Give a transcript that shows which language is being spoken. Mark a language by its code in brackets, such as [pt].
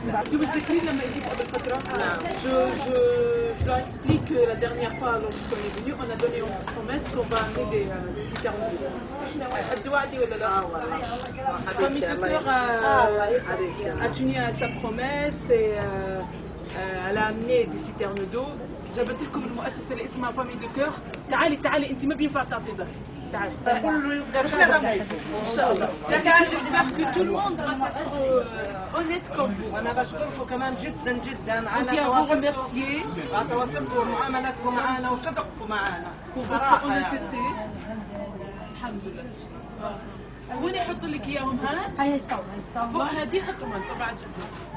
[fr] Tu me décris [ar] لما جيت قبل فترة. [fr] Je leur explique que la dernière fois lorsqu'on est venu, on a donné une promesse qu'on va amener des citernes. [ar] الدعاء دي ولا لا؟ [fr] Famille de cœur a tenu à sa promesse et elle a amené des citernes d'eau. [ar] جابت لكم المؤسسة اللي اسمها فامي دو كور. تعالي انت ما بينفع تعطي ظهر. تعالي. ان شاء الله. [fr] J'espère que tout le monde va être honnête comme vous. [ar] أنا بشكركم كمان جدا جدا [fr] On tient à vous remercier [ar] على تواصلكم ومعاملتكم معنا وصدقكم معنا. [fr] pour votre honnêteté. [ar] الحمد لله. وين احط لك اياهم ها؟ هاي الطاولة. فوق هذه حطهم انت بعد جسمك.